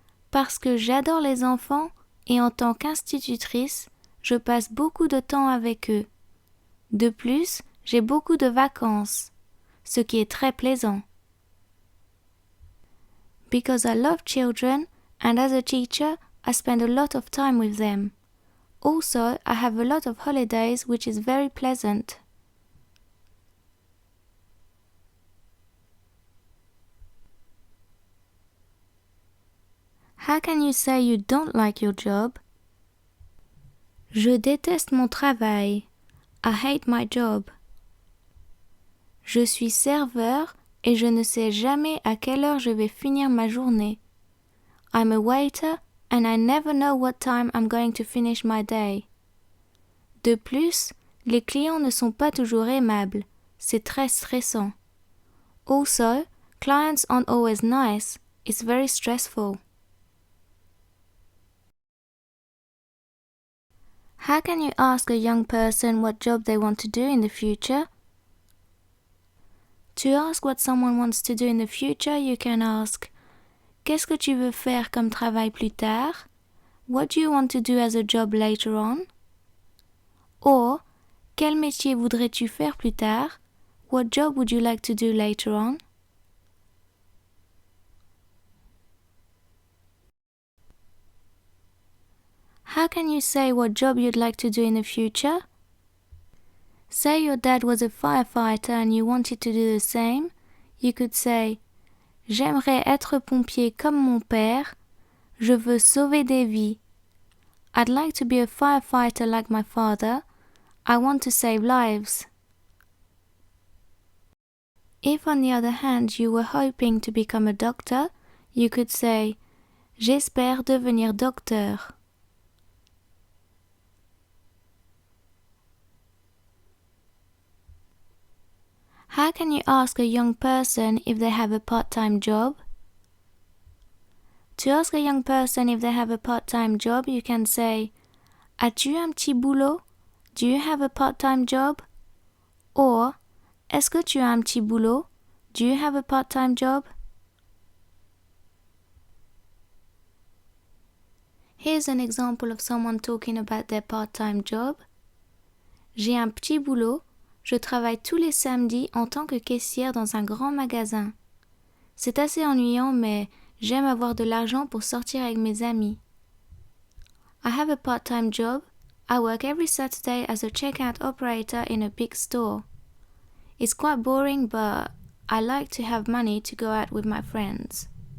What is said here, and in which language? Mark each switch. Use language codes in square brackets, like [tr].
[fr] Parce que j'adore les enfants et en tant qu'institutrice, je passe beaucoup de temps avec eux. De plus, j'ai beaucoup de vacances, ce qui est très plaisant. [en] Because I love children and as a teacher, I spend a lot of time with them. Also, I have a lot of holidays, which is very pleasant. How can you say you don't like your job? [fr] Je déteste mon travail. [en] I hate my job. [fr] Je suis serveur et je ne sais jamais à quelle heure je vais finir ma journée. [en] I'm a waiter and I never know what time I'm going to finish my day. [fr] De plus, les clients ne sont pas toujours aimables. C'est très stressant. [en] Also, clients aren't always nice. It's very stressful. How can you ask a young person what job they want to do in the future? To ask what someone wants to do in the future, you can ask [fr] Qu'est-ce que tu veux faire comme travail plus tard? [en] What do you want to do as a job later on? [fr] Or, quel métier voudrais-tu faire plus tard? [en] What job would you like to do later on? How can you say what job you'd like to do in the future? Say your dad was a firefighter and you wanted to do the same. You could say [fr] J'aimerais être pompier comme mon père. Je veux sauver des vies. [en] I'd like to be a firefighter like my father. I want to save lives. If on the other hand you were hoping to become a doctor, you could say [fr] J'espère devenir docteur. [en] How can you ask a young person if they have a part-time job? To ask a young person if they have a part-time job, you can say [fr] As-tu un petit boulot? [en] Do you have a part-time job? [fr] Or Est-ce que tu as un petit boulot? [en] Do you have a part-time job? Here's an example of someone talking about their part-time job. [fr] J'ai un petit boulot. Je travaille tous les samedis en tant que caissière dans un grand magasin. C'est assez ennuyant, mais j'aime avoir de l'argent pour sortir avec mes amis. [en] I have a part-time job. I work every Saturday as a checkout operator in a big store. It's quite boring, but I like to have money to go out with my friends.